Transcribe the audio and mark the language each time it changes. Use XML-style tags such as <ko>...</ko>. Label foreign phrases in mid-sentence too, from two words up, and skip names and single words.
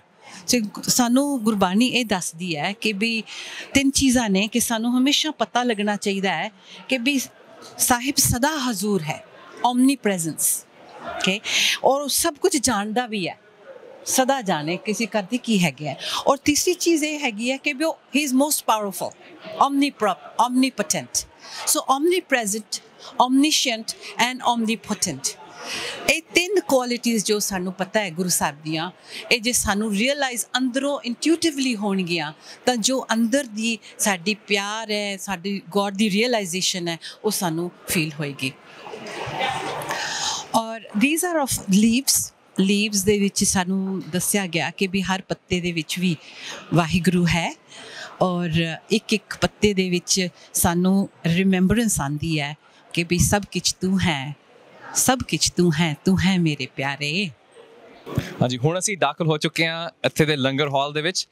<pa>ਸਾਨੂੰ ਗੁਰਬਾਣੀ ਇਹ ਦੱਸਦੀ ਹੈ ਕਿ ਵੀ ਤਿੰਨ ਚੀਜ਼ਾਂ ਨੇ ਕਿ ਸਾਨੂੰ ਹਮੇਸ਼ਾ ਪਤਾ ਲੱਗਣਾ ਚਾਹੀਦਾ ਹੈ ਕਿ ਵੀ ਸਾਹਿਬ ਸਦਾ ਹਜ਼ੂਰ ਹੈ,</pa> <en>omni presence,</en> <pa>ਓਕੇ, ਔਰ ਸਭ ਕੁਝ ਜਾਣਦਾ ਵੀ ਹੈ, ਸਦਾ ਜਾਣੇ ਕਿਸੇ ਕਰਦੇ ਕੀ ਹੈਗੇ ਹੈ। ਔਰ ਤੀਸਰੀ ਚੀਜ਼ ਇਹ ਹੈਗੀ ਹੈ ਕਿ ਵੀ</pa> <en>he is most powerful, omnipotent, ਸੋ omnipresent, omniscient and omnipotent।</en> <pa>ਇਹ ਤਿੰਨ ਕੁਆਲਿਟੀਜ਼ ਜੋ ਸਾਨੂੰ ਪਤਾ ਹੈ ਗੁਰੂ ਸਾਹਿਬ ਦੀਆਂ, ਇਹ ਜੇ ਸਾਨੂੰ ਰੀਅਲਾਈਜ਼ ਅੰਦਰੋਂ ਇੰਟਿਊਟਿਵਲੀ ਹੋਣਗੀਆਂ ਤਾਂ ਜੋ ਅੰਦਰ ਦੀ ਸਾਡੀ ਪਿਆਰ ਹੈ, ਸਾਡੀ ਗੋਡ ਦੀ ਰੀਅਲਾਈਜ਼ੇਸ਼ਨ ਹੈ, ਉਹ ਸਾਨੂੰ ਫੀਲ ਹੋਏਗੀ। ਔਰ</pa> <en>these are of leaves</en> <pa>ਲੀਵਸ ਦੇ ਵਿੱਚ ਸਾਨੂੰ ਦੱਸਿਆ ਗਿਆ ਕਿ ਵੀ ਹਰ ਪੱਤੇ ਦੇ ਵਿੱਚ ਵੀ ਵਾਹਿਗੁਰੂ ਹੈ ਔਰ ਇੱਕ ਇੱਕ ਪੱਤੇ ਦੇ ਵਿੱਚ ਸਾਨੂੰ ਰਿਮੈਂਬਰੈਂਸ ਆਉਂਦੀ ਹੈ ਕਿ ਵੀ ਸਭ ਕੁਛ ਤੂੰ ਹੈ, ਸਭ ਕੁਛ ਤੂੰ ਹੈ ਮੇਰੇ ਪਿਆਰੇ। ਹਾਂਜੀ, ਹੁਣ ਅਸੀਂ ਦਾਖਲ ਹੋ ਚੁੱਕੇ ਹਾਂ ਇੱਥੇ ਦੇ ਲੰਗਰ ਹਾਲ ਦੇ ਵਿੱਚ।</pa>